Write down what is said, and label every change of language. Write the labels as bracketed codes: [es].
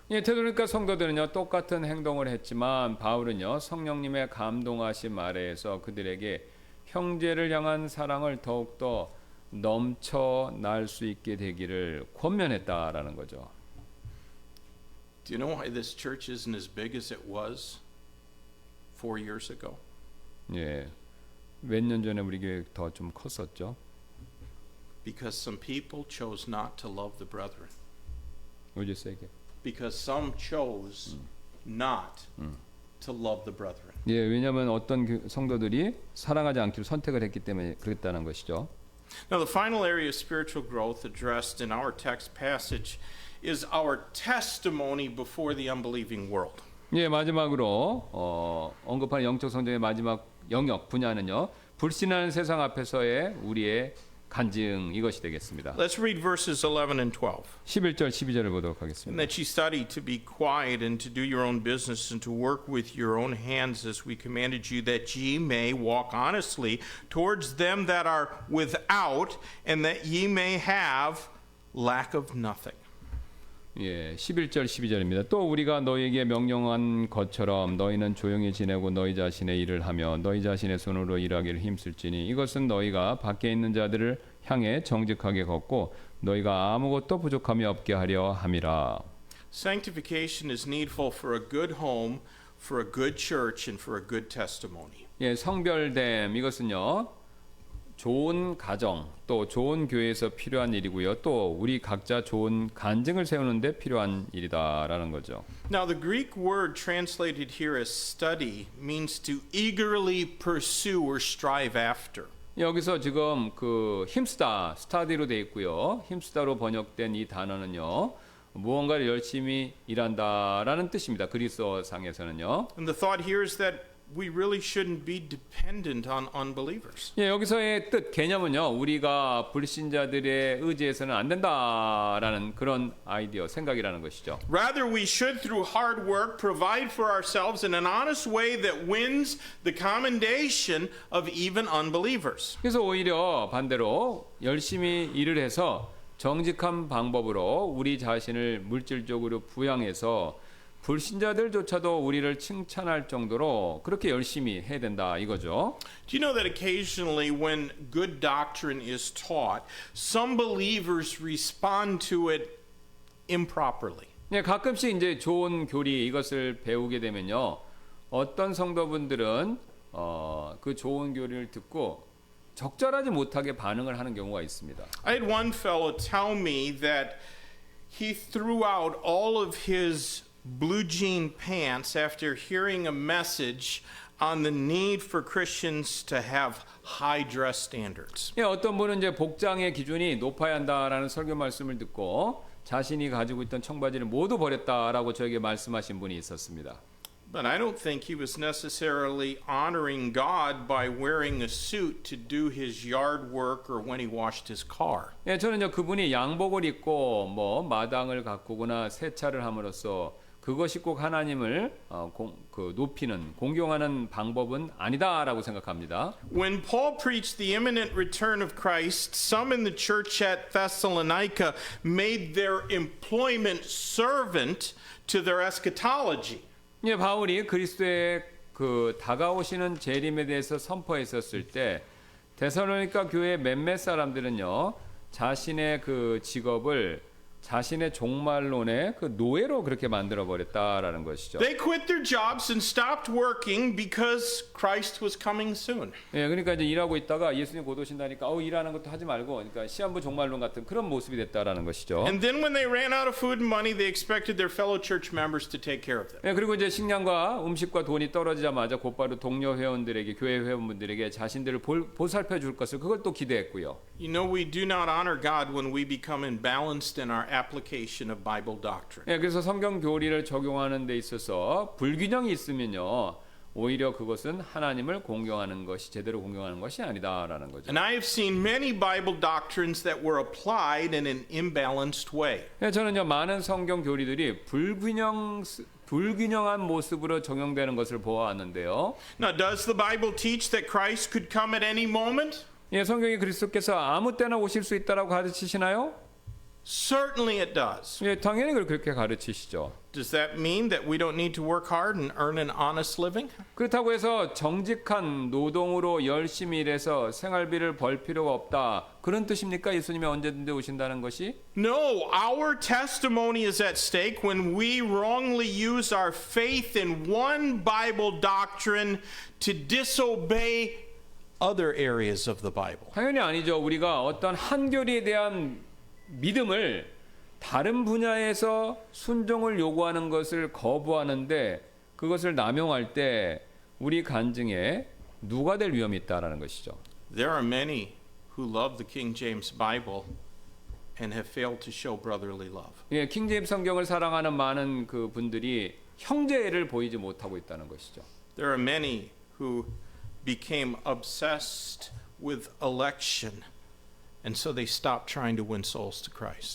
[ko] 예, 되도록이니까 성도들은요, 똑같은 행동을 했지만 바울은요, 성령님의 감동하심 아래에서 그들에게 형제를 향한 사랑을 더욱더 넘쳐날 수 있게 되기를 권면했다라는 거죠. [en] Do you know why this church isn't as big as it was 4 years ago? [ko] 예, 몇 년 전에 우리 교회 더 좀 컸었죠. [en] Because some people chose not to love the brethren. Would you say again? Because some chose not to love the brethren. [ko] 예, 왜냐하면 어떤 성도들이 사랑하지 않기로 선택을 했기 때문에 그랬다는 것이죠. [en] Now, the final area of spiritual growth addressed in our text passage is our testimony before the unbelieving world. [ko] 예, 마지막으로 언급하는 영적 성장의 마지막 영역 분야는요. 불신하는 세상 앞에서의 우리의 간증 이것이 되겠습니다. [en] Let's read verses 11 and 12. [ko] 11절 12절을 보도록 [en] And [ko] 하겠습니다. [en] that ye study to be quiet and to do your own business and to work with your own hands as we commanded you, that ye may walk honestly towards them that are without, and that ye may have lack of nothing. [ko] 예, 11절 12절입니다. 또 우리가 너희에게 명령한 것처럼 너희는 조용히 지내고 너희 자신의 일을 하며 너희 자신의 손으로 일하기를 힘쓸지니 이것은 너희가 밖에 있는 자들을 향해 정직하게 걷고 너희가 아무것도 부족함이 없게 하려 함이라. [en] Sanctification is needful for a good home, for a good church, and for a good testimony. [ko] 예, 성별됨 이것은요. 좋은 가정 또 좋은 교회에서 필요한 일이고요. 또 우리 각자 좋은 간증을 세우는 데 필요한 일이다라는 거죠. [en] Now, the Greek word translated here as study means to eagerly pursue or strive after. [ko] 여기서 지금 그 힘쓰다 스타디로 돼 있고요. 힘쓰다로 번역된 이 단어는요. 무언가를 열심히 일한다라는 뜻입니다. 그리스어상에서는요. [en] And the thought here is that we really shouldn't be dependent on unbelievers. [ko] 예, 여기서의 뜻 개념은요. 우리가 불신자들의 의지해서는 안 된다라는 그런 아이디어 생각이라는 것이죠. [en] Rather, we should, through hard work, provide for ourselves in an honest way that wins the commendation of even unbelievers. [ko] 그래서 오히려 반대로 열심히 일을 해서 정직한 방법으로 우리 자신을 물질적으로 부양해서 불신자들조차도 우리를 칭찬할 정도로 그렇게 열심히 해야 된다 이거죠. [en] Do you know that occasionally when good doctrine is taught, some believers respond to it improperly? [ko] 네, 가끔씩 이제 좋은 교리 이것을 배우게 되면요. 어떤 성도분들은 그 좋은 교리를 듣고 적절하지 못하게 반응을 하는 경우가 있습니다. [en] I had one fellow tell me that he threw out all of his blue jean pants after hearing a message on the need for Christians to have high dress standards. [ko] 예, 어떤 분은 이제 복장의 기준이 높아야 한다라는 설교 말씀을 듣고 자신이 가지고 있던 청바지를 모두 버렸다라고 저에게 말씀하신 분이 있었습니다. [en] But I don't think he was necessarily honoring God by wearing a suit to do his yard work or when he washed his car. [ko] 예, 저는요 그분이 양복을 입고 뭐 마당을 가꾸거나 세차를 함으로써 그것이 꼭 하나님을 높이는 공경하는 방법은 아니다라고 생각합니다. [en] When Paul preached the imminent return of Christ, some in the church at Thessalonica made their employment servant to their eschatology. [ko] 예, 바울이 그리스도의 그 다가오시는 재림에 대해서 선포했었을 때 데살로니가 교회 몇몇 사람들은요 자신의 그 직업을 자신의 종말론의 그 노예로 그렇게 만들어 버렸다라는 것이죠. [en] They quit their jobs and stopped working because Christ was coming soon. [ko] 예, 그러니까 이제 일하고 있다가 예수님 곧 오신다니까 일하는 것도 하지 말고, 그러니까 시한부 종말론 같은 그런 모습이 됐다라는 것이죠. [en] And then when they ran out of food and money, they expected their fellow church members to take care of them. [ko] 예, 그리고 이제 식량과 음식과 돈이 떨어지자마자 곧바로 동료 회원들에게, 교회 회원분들에게 자신들을 보살펴 줄 것을 그걸 또 기대했고요. [en] You know, we do not honor God when we become imbalanced in our application of Bible doctrine. [ko] 예, 그래서 성경 교리를 적용하는 데 있어서 불균형이 있으면요, 오히려 그것은 하나님을 공경하는 것이, 제대로 공경하는 것이 아니다라는 거죠. [en] And I have seen many Bible doctrines that were applied in an imbalanced way. [ko] 예, 저는요 많은 성경 교리들이 불균형한 모습으로 적용되는 것을 보아왔는데요. [en] Now, does the Bible teach that Christ could come at any moment? [ko] 예, 성경이 그리스도께서 아무 때나 오실 수 있다라고 가르치시나요? [en] Certainly it does. [ko] 예, 당연히 그렇게 가르치시죠. [en] Does that mean that we don't need to work hard and earn an honest living? [ko] 그렇다고 해서 정직한 노동으로 열심히 일해서 생활비를 벌 필요가 없다, 그런 뜻입니까? 예수님이 언제든지 오신다는 것이? [en] No, our testimony is at stake when we wrongly use our faith in one Bible doctrine to disobey other areas of the Bible. [ko] 당연히 아니죠. 우리가 어떤 한 교리에 대한 믿음을 다른 분야에서 순종을 요구하는 것을 거부하는데 그것을 남용할 때 우리 간증에 누가 될 위험이 있다라는 것이죠. [en] There are many who love the King James Bible and have failed to show brotherly love. [ko] 예, 킹제임스 성경을 사랑하는 많은 그 분들이 형제를 보이지 못하고 있다는 것이죠. [en] There are many who became obsessed with election, and so they stopped trying to win souls to Christ.